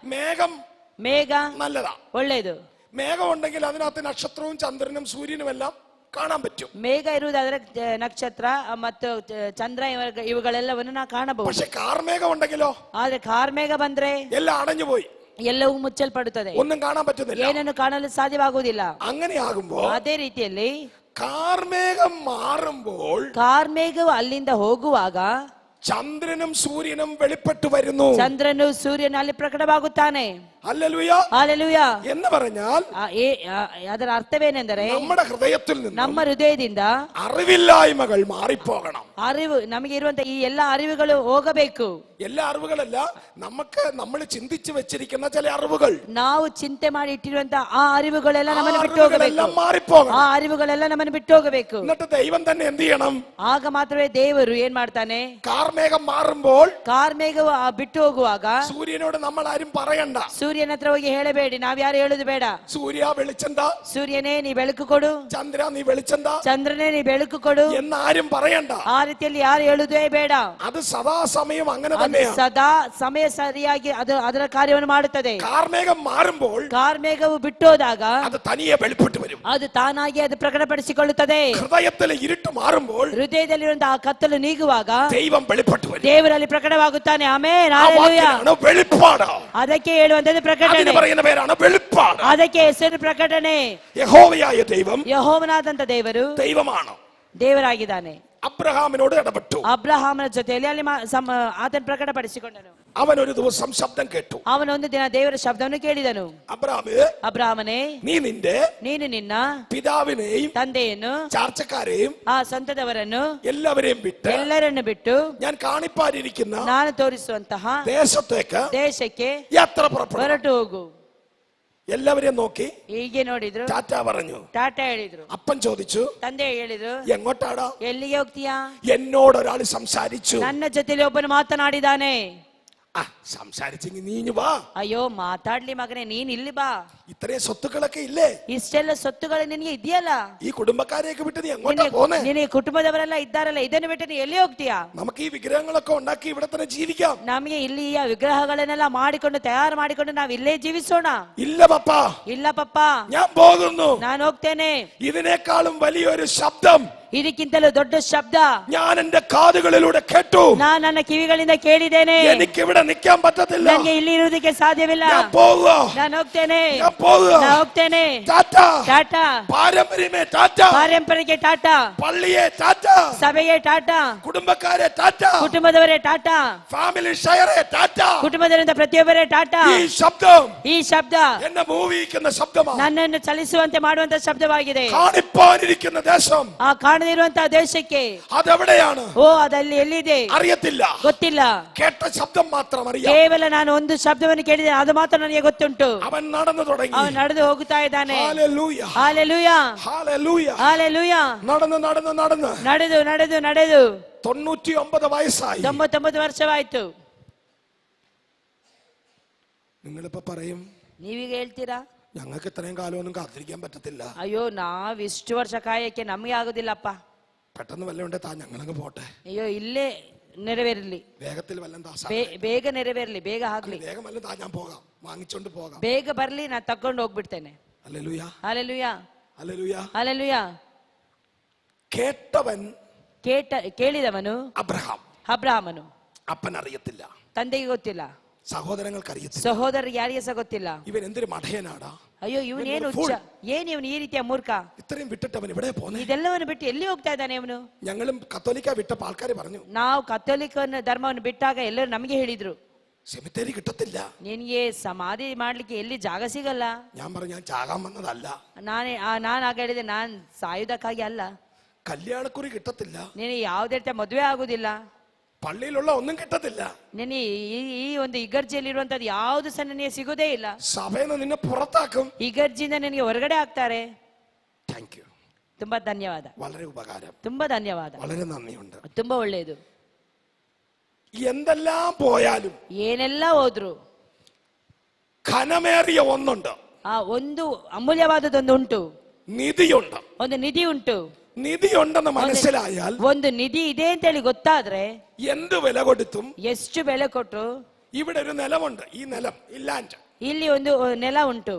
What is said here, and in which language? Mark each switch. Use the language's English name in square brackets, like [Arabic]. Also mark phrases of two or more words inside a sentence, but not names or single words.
[Malayalam] മേഘ [Kannada] ನಲ್ಲದಾ, ಒಳ್ಳೆಯದು. [Malayalam] മേഘം ഉണ്ടെങ്കിൽ അതിനകത്ത് നക്ഷത്രവും ചന്ദ്രനും സൂര്യനും എല്ലാം കാണാൻ പറ്റും. [Kannada] ಮೇಘ ಇರುವುದಾದ್ರೆ ನಕ್ಷತ್ರ ಮತ್ತು ಚಂದ್ರ ಇವುಗಳೆಲ್ಲವನ್ನು ನಾವು ಕಾಣಬಹುದು. [Malayalam] പക്ഷെ കാർമേഘം ഉണ്ടെങ്കിലോ? [Kannada] ಆದ್ರೆ ಕಾರ್ಮೇಘ ಬಂದ್ರೆ [Malayalam] എല്ലാം അടഞ്ഞു പോയി, [Kannada] ಎಲ್ಲವೂ ಮುಚ್ಚಲ್ಪಡುತ್ತದೆ, [Malayalam] ഒന്നും കാണാൻ പറ്റുന്നില്ല, [Kannada] ಏನನ್ನು ಕಾಣಲು ಸಾಧ್ಯವಾಗುವುದಿಲ್ಲ. [Malayalam] അങ്ങനെയാകുമ്പോ [Kannada] ಅದೇ ರೀತಿಯಲ್ಲಿ [Malayalam] കാർമേഘം മാറുമ്പോൾ [Kannada] ಕಾರ್ಮೇಘವು ಅಲ್ಲಿಂದ ಹೋಗುವಾಗ [Malayalam] ചന്ദ്രനും സൂര്യനും വെളിപ്പെട്ടു വരുന്നു. [Kannada] ಚಂದ್ರನು ಸೂರ್ಯನು ಅಲ್ಲಿ ಪ್ರಕಟವಾಗುತ್ತಾನೆ. [Malayalam] ഹല്ലേലൂയ. [Kannada] ಹಲ್ಲೆಲೂಯಾ. [Malayalam] എന്ന് പറഞ്ഞാൽ [Kannada] ಅದರ ಅರ್ಥವೇನೆಂದರೆ [Malayalam] നമ്മുടെ ഹൃദയത്തിൽ നിന്ന്, [Kannada] ನಮ್ಮ ಹೃದಯದಿಂದ [Malayalam] അറിവില്ലായ്മകൾ മാറിപ്പോകണം. [Kannada] ಅರಿವು, ನಮಗೆ ಇರುವಂತಹ ಈ ಎಲ್ಲ ಅರಿವುಗಳು ಹೋಗಬೇಕು. [Malayalam] എല്ലാ അറിവുകളല്ല, നമ്മൾ ചിന്തിച്ചു വെച്ചിരിക്കുന്ന ചില അറിവുകൾ, [Kannada] ನಾವು ಚಿಂತೆ ಮಾಡಿ ಇಟ್ಟಿರುವಂತಹ ಆ ಅರಿವುಗಳೆಲ್ಲ ನಮ್ಮನ್ನು ಬಿಟ್ಟು ಹೋಗಬೇಕು. [Malayalam] മാറിപ്പോകണം. [Kannada] ಆ ಅರಿವುಗಳೆಲ್ಲ ನಮ್ಮನ್ನು ಬಿಟ್ಟು ಹೋಗಬೇಕು. [Malayalam] എന്നിട്ട് ദൈവം തന്നെ എന്ത് ചെയ്യണം? [Kannada] ಆಗ ಮಾತ್ರವೇ ದೇವರು ಏನ್ ಮಾಡ್ತಾನೆ? [Malayalam] കാർമേഘം മാറുമ്പോൾ, [Kannada] ಕಾರ್ಮೇಘವು ಬಿಟ್ಟು ಹೋಗುವಾಗ [Malayalam] സൂര്യനോട് നമ്മൾ ആരും പറയണ്ട. [Kannada] ಸೂರ್ಯನ ಹತ್ರ ಹೋಗಿ ಹೇಳಬೇಡಿ, ನಾವ್ಯಾರು ಹೇಳುದು ಬೇಡ. [Malayalam] സൂര്യ വെളിച്ചെന്ത, [Kannada] ಸೂರ್ಯನೇ ನೀ ಬೆಳಕು ಕೊಡು, [Malayalam] ചന്ദ്ര നീ വെളിച്ചെന്ത, [Kannada] ಚಂದ್ರನೇ ನೀ ಬೆಳಕು ಕೊಡು [Malayalam] എന്നാരും പറയണ്ട. [Kannada] ಆ ರೀತಿಯಲ್ಲಿ ಯಾರು ಹೇಳುವುದೇ ಬೇಡ. [Malayalam] അത് സദാസമയം അങ്ങനെ [Kannada] ಅದು ಸದಾ ಸಮಯ ಸರಿಯಾಗಿ ಅದರ ಕಾರ್ಯವನ್ನು ಮಾಡುತ್ತದೆ. [Malayalam] കാർമേഘം മാറുമ്പോൾ, [Kannada] ಕಾರ್ಮೇಘವು ಬಿಟ್ಟೋದಾಗ [Malayalam] അത് തനിയെ വെളിപ്പെട്ടു വരും. [Kannada] ಅದು ತಾನಾಗಿ ಅದು ಪ್ರಕಟಪಡಿಸಿಕೊಳ್ಳುತ್ತದೆ. [Malayalam] ഹൃദയത്തിലെ ഇരുട്ട് മാറുമ്പോൾ, [Kannada] ಹೃದಯದಲ್ಲಿರುವಂತಹ ಕತ್ತಲು ನೀಗುವಾಗ [Malayalam] ദൈവം വെളിപ്പെട്ടു വരും. [Kannada] ದೇವರಲ್ಲಿ ಪ್ರಕಟವಾಗುತ್ತಾನೆ. ಆಮೆನ್ ಹಲ್ಲೆಲೂಯಾ. [Malayalam] വെളിപ്പാട്. [Kannada] ಅದಕ್ಕೆ ಹೇಳುವಂತದ್ದು ಪ್ರಕಟಣೆ. [Malayalam] അതിന് പറയുന്ന പേരാണ് വെളിപ്പാട്. [Kannada] ಅದಕ್ಕೆ ಹೆಸರು ಪ್ರಕಟಣೆ. [Malayalam] യഹോവയായ ദൈവം, [Kannada] ಯೆಹೋವನಾದಂತ ದೇವರು [Malayalam] ദൈവമാണ്, [Kannada] ದೇವರಾಗಿದ್ದಾನೆ. [Malayalam] അബ്രഹാമിനോട് ഇടപെട്ടു. [Kannada] ಅಬ್ರಹಾಮನ ಜೊತೆಯಲ್ಲಿ ಅಲ್ಲಿ ಆತನ ಪ್ರಕಟಪಡಿಸಿಕೊಂಡನು. [Malayalam] അവൻ ഒരു ദിവസം ശബ്ദം കേട്ടു. [Kannada] ಅವನು ಒಂದು ದಿನ ದೇವರ ಶಬ್ದವನ್ನು ಕೇಳಿದನು. ಅಬ್ರಹಾಮನೇ, ನೀನು ನಿನ್ನ [Malayalam] പിതാവിനെയും [Kannada] ತಂದೆಯನ್ನು, [Malayalam] ചാർച്ചക്കാരെയും [Kannada] ಆ ಸ್ವಂತದವರನ್ನು ಎಲ್ಲರನ್ನು ಬಿಟ್ಟು [Malayalam] ഞാൻ കാണിപ്പാനിരിക്കുന്ന [Kannada] ನಾನು ತೋರಿಸುವಂತಹ ದೇಶಕ್ಕೆ [Malayalam] യാത്ര [Kannada] ಹೊರಟು ಹೋಗು. [Malayalam] എല്ലാവരെയും നോക്കി [Kannada] ಹೀಗೆ ನೋಡಿದ್ರು, [Malayalam] ടാറ്റ പറഞ്ഞു. [Kannada] ಟಾಟಾ ಹೇಳಿದ್ರು. [Malayalam] അപ്പൻ ചോദിച്ചു, [Kannada] ತಂದೆ ಹೇಳಿದ್ರು, [Malayalam] എങ്ങോട്ടാടാ? [Kannada] ಎಲ್ಲಿಗೆ ಹೋಗ್ತೀಯಾ? [Malayalam] എന്നോടൊരാൾ സംസാരിച്ചു, [Kannada] ನನ್ನ ಜೊತೆಲಿ ಒಬ್ಬನು ಮಾತನಾಡಿದಾನೆ. [Malayalam] സംസാരിച്ചെങ്കിൽ നീഞ്ഞു വാ. [Kannada] ಅಯ್ಯೋ ಮಾತಾಡ್ಲಿ ಮಗನೇ, ನೀನ್ ಇಲ್ಲಿ ಬಾ. [Malayalam] ഇത്രയും സ്വത്തുക്കളൊക്കെ ഇല്ലേ? [Kannada] ಇಷ್ಟೆಲ್ಲ ಸ್ವತ್ತುಗಳು ನಿನಗೆ ಇದೆಯಲ್ಲ. [Malayalam] ഈ കുടുംബക്കാരെയൊക്കെ വിട്ട് നീ എങ്ങോട്ടാ പോന്നെ? [Kannada] ನಿನಗೆ ಕುಟುಂಬದವರೆಲ್ಲ ಇದ್ದಾರಲ್ಲ, ಇದನ್ನು ಬಿಟ್ಟು ನೀ ಎಲ್ಲಿ ಹೋಗ್ತೀಯಾ? [Malayalam] നമുക്ക് ഈ വിഗ്രഹങ്ങളൊക്കെ ഉണ്ടാക്കി ഇവിടെ തന്നെ ജീവിക്കാം. [Kannada] ನಮಗೆ ಇಲ್ಲಿಯ ವಿಗ್ರಹಗಳನ್ನೆಲ್ಲ ಮಾಡಿಕೊಂಡು ತಯಾರು ಮಾಡಿಕೊಂಡು ನಾವು ಇಲ್ಲೇ ಜೀವಿಸೋಣ. [Malayalam] ഇല്ല പപ്പ, [Kannada] ಇಲ್ಲ ಪಪ್ಪ, [Malayalam] ഞാൻ പോകുന്നു. [Kannada] ನಾನು ಹೋಗ್ತೇನೆ. [Malayalam] ഇതിനേക്കാളും വലിയൊരു ശബ്ദം, [Kannada] ಇದಕ್ಕಿಂತಲೂ ದೊಡ್ಡ ಶಬ್ದ [Malayalam] ഞാൻ എന്റെ കാതുകളിലൂടെ കേട്ടു. [Kannada] ನಾನು ನನ್ನ ಕಿವಿಗಳಿಂದ ಕೇಳಿದ್ದೇನೆ. [Malayalam] എനിക്ക് ഇവിടെ നിൽക്കാൻ പറ്റത്തില്ല. [Kannada] ನನಗೆ ಇಲ್ಲಿ ಇರುವುದಕ್ಕೆ ಸಾಧ್ಯವಿಲ್ಲ. [Malayalam] ഞാൻ പോവുക. [Kannada] ನಾನು ಹೋಗ್ತೇನೆ. [Malayalam] ഞാൻ പോവുക. [Kannada] ನಾನು ಹೋಗ್ತೇನೆ. [Malayalam] ടാറ്റാ. [Kannada] ಟಾಟಾ. [Malayalam] പാരമ്പര്യമേ ടാറ്റാ. [Kannada] ಪಾರಂಪರಿಕೆ ಟಾಟಾ. [Malayalam] പള്ളിയെ ടാറ്റാ. [Kannada] ಸಭೆಗೆ ಟಾಟಾ. [Malayalam] കുടുംബക്കാരെ ടാറ്റാ. [Kannada] ಕುಟುಂಬದವರೇ ಟಾಟಾ. [Malayalam] ഫാമിലി ഷെയറെ ടാറ്റാ. [Kannada] ಕುಟುಂಬದವರಿಂದ ಪ್ರತಿಯೊಬ್ಬರೇ ಟಾಟಾ. [Malayalam] ഈ ശബ്ദം എന്നെ മൂവിക്കുന്ന ശബ്ദമാണ്. [Kannada] ನನ್ನನ್ನು ಚಲಿಸುವಂತೆ ಮಾಡುವಂತ ಶಬ್ದವಾಗಿದೆ. [Malayalam] കാണിപ്പാനിരിക്കുന്ന ദേശം, [Kannada] ಆ ಕಾಣದಿರುವಂತಹ ದೇಶಕ್ಕೆ [Malayalam] അതെവിടെയാണ്? [Kannada] ಅದಲ್ಲಿ ಎಲ್ಲಿದೆ [Malayalam] അറിയത്തില്ല, [Kannada] ಗೊತ್ತಿಲ್ಲ. [Malayalam] കേട്ട ശബ്ദം മാത്രം അറിയാം. [Kannada] ಕೇವಲ ನಾನು ಒಂದು ಶಬ್ದವನ್ನು ಕೇಳಿದೆ, ಅದು ಮಾತ್ರ ನನಗೆ ಗೊತ್ತುಂಟು. [Malayalam] അവൻ നടന്നു തുടങ്ങി. [Kannada] ಅವನು ನಡೆದು ಹೋಗುತ್ತಾ ಇದ್ದಾನೆ. [Malayalam] ഹല്ലേലൂയ, [Kannada] ಹಲ್ಲೆಲೂಯಾ, [Malayalam] ഹല്ലേലൂയ, [Kannada] ಹಲ್ಲೆಲೂಯಾ. [Malayalam] നടന്നു [Kannada] ನಡೆದು [Malayalam] 99 വയസ്സായി. [Kannada] 99 ವರ್ಷವಾಯ್ತು. [Malayalam] നിങ്ങളിപ്പോ പറയും, [Kannada] ನೀವೀಗ ಹೇಳ್ತೀರಾ, [Malayalam] ഞങ്ങൾക്ക് ഇത്രയും കാലമൊന്നും കാത്തിരിക്കാൻ പറ്റത്തില്ല. [Kannada] ಅಯ್ಯೋ ನಾವ್ ಇಷ್ಟು ವರ್ಷ ಕಾಯಕ್ಕೆ ನಮ್ಗೆ ಆಗುದಿಲ್ಲಪ್ಪ. [Malayalam] പെട്ടെന്ന് വല്ലതും ഉണ്ടെ താ, ഞങ്ങളങ്ങ് പോട്ടെ. [Kannada] ಅಯ್ಯೋ ಇಲ್ಲೇ ನೆರವೇರಲಿ, [Malayalam] വേഗത്തിൽ വല്ലതും താ, [Kannada] ಬೇಗ ನೆರವೇರಲಿ, ಬೇಗ ಆಗ್ಲಿ, [Malayalam] വേഗം വല്ലതും താ, ഞാൻ പോകാം, വാങ്ങിച്ചോണ്ട് പോകാം. [Kannada] ಬೇಗ ಬರ್ಲಿ, ನಾ ತಕೊಂಡು ಹೋಗ್ಬಿಡ್ತೇನೆ. [Malayalam] ഹല്ലേലൂയ, [Kannada] ಹಲ್ಲೆಲೂಯಾ, [Malayalam] ഹല്ലേലൂയ. [Kannada] ಹಲ್ಲೆಲೂಯಾ. [Malayalam] കേട്ടവൻ [Kannada] ಕೇಳಿದವನು ಅಬ್ರಹಾಮನು. [Malayalam] അപ്പൻ അറിയത്തില്ല, [Kannada] ತಂದೆಗೆ ಗೊತ್ತಿಲ್ಲ, [Malayalam] സഹോദരങ്ങൾക്ക് അറിയത്തില്ല, [Kannada] ಸಹೋದರರಿಗೆ ಯಾರಿಗೆ ಸಹ ಗೊತ್ತಿಲ್ಲ. [Malayalam] ഇവൻ എന്തൊരു മഠയനാടാ, [Kannada] ಅಯ್ಯೋ ಇವನ್ ಏನು ಹುಚ್ಚ, ಏನ್ ಇವನು ಈ ರೀತಿಯ ಮೂರ್ಖ, [Malayalam] ഇത്രയും വിട്ടിട്ട് അവൻ ഇവിടെ പോന്നെ. [Kannada] ಇದೆಲ್ಲವನ್ನು ಬಿಟ್ಟು ಎಲ್ಲಿ ಹೋಗ್ತಾ ಇದ್ದಾನೆ ಇವನು. [Malayalam] ഞങ്ങളും കത്തോലിക്ക വിട്ടപ്പോൾ ആൾക്കാർ പറഞ്ഞു, [Kannada] ನಾವು ಕಥೋಲಿಕ ಧರ್ಮವನ್ನು ಬಿಟ್ಟಾಗ ಎಲ್ಲರೂ ನಮಗೆ ಹೇಳಿದ್ರು, [Malayalam] സെമിത്തേരി കിട്ടത്തില്ല, [Kannada] ನಿನಗೆ ಸಮಾಧಿ ಮಾಡ್ಲಿಕ್ಕೆ ಎಲ್ಲಿ ಜಾಗ ಸಿಗಲ್ಲ. [Malayalam] ഞാൻ പറഞ്ഞു, ഞാൻ ചാകാൻ വന്നതല്ല. [Kannada] ನಾನು ಆಗ ಹೇಳಿದೆ, ನಾನ್ ಸಾಯುವುದಕ್ಕಾಗಿ ಅಲ್ಲ. [Malayalam] കല്യാണക്കുറി കിട്ടത്തില്ല, [Kannada] ನಿನಗೆ ಯಾವುದೇ ರೀತಿಯ ಮದುವೆ ಆಗುದಿಲ್ಲ, [Malayalam] പള്ളിയിലുള്ള ഒന്നും കിട്ടത്തില്ല, [Kannada] ನಿನಗೆ ಈ ಒಂದು ಇಗರ್ಜಿಯಲ್ಲಿರುವಂತದ್ದು ಯಾವುದು ಸಹ ನಿನಗೆ ಸಿಗೋದೇ ಇಲ್ಲ. [Malayalam] സഭയിൽ നിന്ന് നിന്നെ പുറത്താക്കും. [Kannada] ಇಗರ್ಜಿಯಿಂದ ನಿನಗೆ ಹೊರಗಡೆ ಹಾಕ್ತಾರೆ. [English] thank you, [Kannada] ತುಂಬಾ ಧನ್ಯವಾದ, [Malayalam] വളരെ ഉപകാരം, [Kannada] ತುಂಬಾ ಧನ್ಯವಾದ, [Malayalam] വളരെ നന്ദിയുണ്ട്. [Kannada] ತುಂಬಾ ಒಳ್ಳೆಯದು. [Malayalam] എന്തെല്ലാം പോയാലും [Kannada] ಏನೆಲ್ಲ ಹೋದ್ರು [Malayalam] ഘനമേറിയ ഒന്നുണ്ട്, [Kannada] ಆ ಒಂದು ಅಮೂಲ್ಯವಾದದೊಂದು ಉಂಟು, [Malayalam] നിധിയുണ്ട്. [Kannada] ಒಂದು ನಿಧಿ ಉಂಟು. [Malayalam] നിധിയുണ്ടെന്ന് മനസ്സിലായാൽ, [Kannada] ಒಂದು ನಿಧಿ ಇದೆ ಅಂತ ಹೇಳಿ ಗೊತ್ತಾದ್ರೆ [Malayalam] എന്ത് വില കൊടുത്തും [Kannada] ಎಷ್ಟು ಬೆಲೆ ಕೊಟ್ರು. [Malayalam] ഇവിടെ ഒരു നിലമുണ്ട്, ഈ നിലം, ഈ ലാൻഡ്. [Kannada] ಇಲ್ಲಿ ಒಂದು ನೆಲ ಉಂಟು.